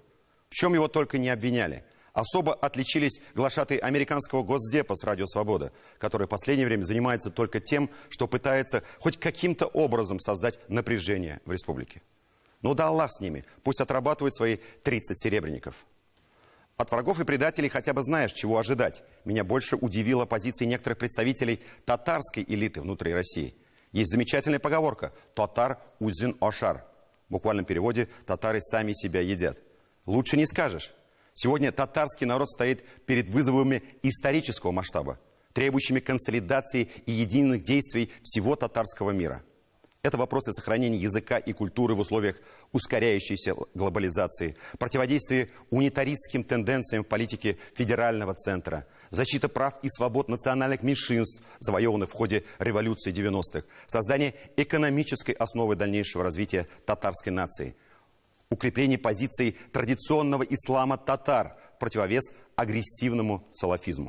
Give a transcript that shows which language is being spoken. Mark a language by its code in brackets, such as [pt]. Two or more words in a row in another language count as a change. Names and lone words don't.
[ru] В чем его только не обвиняли. Особо отличились глашатые американского Госдепа с «Радио Свобода», который в последнее время занимается только тем, что пытается хоть каким-то образом создать напряжение в республике. Ну да Аллах с ними, пусть отрабатывают свои 30 серебряников. От врагов и предателей хотя бы знаешь, чего ожидать. Меня больше удивила позиция некоторых представителей татарской элиты внутри России. Есть замечательная поговорка [tt] «Татар узин ошар». [ru] В буквальном переводе «татары сами себя едят». Лучше не скажешь. Сегодня татарский народ стоит перед вызовами исторического масштаба, требующими консолидации и единых действий всего татарского мира. Это вопросы сохранения языка и культуры в условиях ускоряющейся глобализации, противодействия унитаристским тенденциям в политике федерального центра, защита прав и свобод национальных меньшинств, завоеванных в ходе революции 90-х, создание экономической основы дальнейшего развития татарской нации, укрепление позиций традиционного ислама татар в противовес агрессивному салафизму.